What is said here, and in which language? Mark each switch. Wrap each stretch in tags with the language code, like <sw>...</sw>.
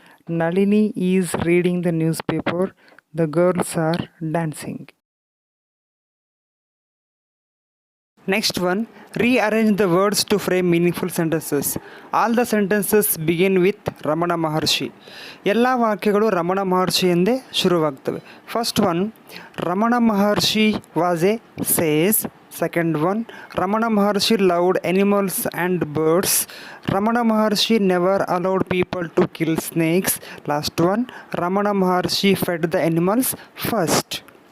<en>Nalini is reading the newspaper. The girls are dancing. Next one, rearrange the words to frame meaningful sentences. All the sentences begin with Ramana Maharshi.</en> <kn>ಎಲ್ಲ ವಾಕ್ಯಗಳು Ramana ಮಹರ್ಷಿಯಿಂದ ಶುರುವಾಗ್ತವೆ.</kn> <en>First one, Ramana Maharshi was a sage. Second one, Ramana Maharshi loved animals and birds. Ramana Maharshi never allowed people to kill snakes. Last one, Ramana Maharshi fed the animals first.</en>